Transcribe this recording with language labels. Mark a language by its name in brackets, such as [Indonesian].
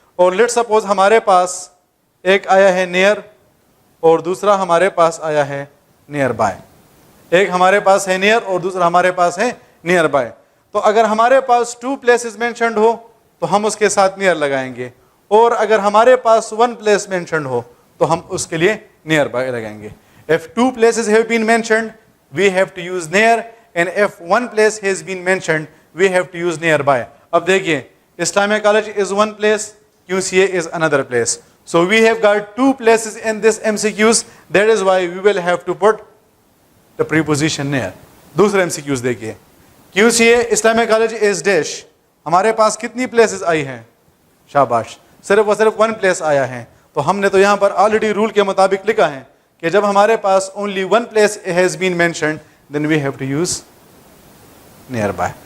[Urdu] اور let suppose ہمارے پاس ایک آیا ہے نیئر اور دوسرا ہمارے پاس آیا ہے نیئر بائی. ایک ہمارے پاس ہے نیئر اور دوسرا ہمارے پاس ہے نیئر بائی. تو اگر ہمارے پاس ٹو پلیسز مینشنڈ ہو تو ہم اس کے ساتھ نیئر لگائیں گے, اور اگر ہمارے پاس ون پلیس مینشنڈ ہو تو ہم اس کے لیے نیئر بائی لگائیں گے. [English] If two places have been mentioned, we have to use near, and if one place has been mentioned, we have to use nearby. [Urdu] اب دیکھیے [English] Islamia college is one place, QCA is another place. So we have got two places in this MCQs. That is why we will have to put the preposition near. [Urdu] دوسرا MCQs دیکھیے, QCA Islamia college [English] is dash. [Urdu] ہمارے پاس کتنی places آئی ہیں؟ شاباش, صرف و صرف one place آیا ہے. تو ہم نے تو یہاں پر آلریڈی رول کے مطابق لکھا ہے کہ جب ہمارے پاس [English] only one place has been mentioned, then we have to use nearby.